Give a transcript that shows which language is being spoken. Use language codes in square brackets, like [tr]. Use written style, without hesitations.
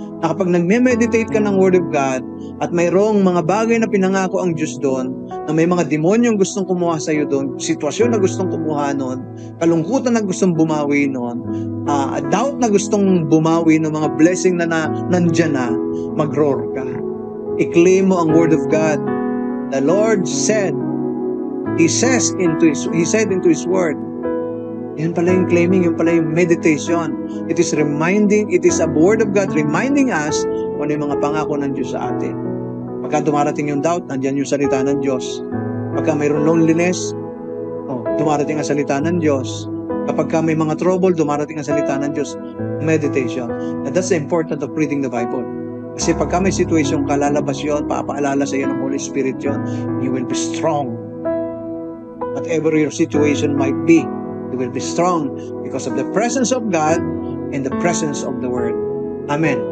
[tl] Na kapag nagme-meditate ka ng Word of God at mayroong mga bagay na pinangako ang Diyos doon, na may mga demonyong gustong kumuha sa iyo doon, sitwasyon na gustong kumuha noon, kalungkutan na gustong bumawi noon, doubt na gustong bumawi ng mga blessing na nandyan na, mag-roar ka. I-claim mo ang Word of God. [en] The Lord said, He said into His Word. [tl] Yan pala yung claiming, yun pala yung meditation. [en] It is a Word of God reminding us [tl] kung ano yung mga pangako ng Diyos sa atin. Pagka dumarating yung doubt, nandiyan yung salita ng Diyos. Pagka mayroong loneliness, dumarating ang salita ng Diyos. Kapag ka may mga trouble, dumarating ang salita ng Diyos. Meditation. [en] And that's the importance of reading the Bible. [tl] Kasi pagka may situation ka, lalabas yun, papaalala sa iyo ng Holy Spirit yun, [en] you will be strong. Whatever your situation might be, you will be strong because of the presence of God and the presence of the Word. Amen.